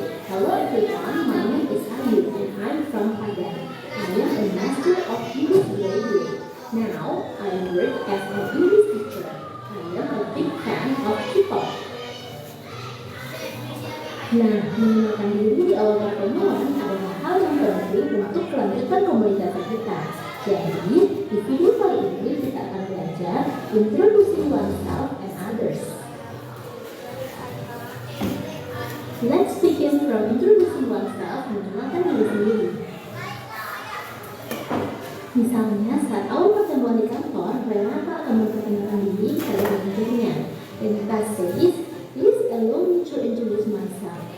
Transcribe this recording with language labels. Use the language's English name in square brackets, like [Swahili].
[English] Hello everyone, my name is Ayu and I'm from Padang. I am a master of English graduate. Now, I work as an English teacher. I am a big fan of K-pop. [Indonesian] Nah, mengenalkan diri di awal pertemuan adalah hal yang penting untuk kelanjutan komunikasi kita. Jadi, di video kali ini kita akan belajar [English] introducing oneself and others. Let's begin from introducing oneself, [Indonesian] mengenalkan diri sendiri. Misalnya, saat awal pertemuan di kantor, Renata akan memperkenalkan diri pada manajernya. Dan kita [English] says, please allow me to introduce myself.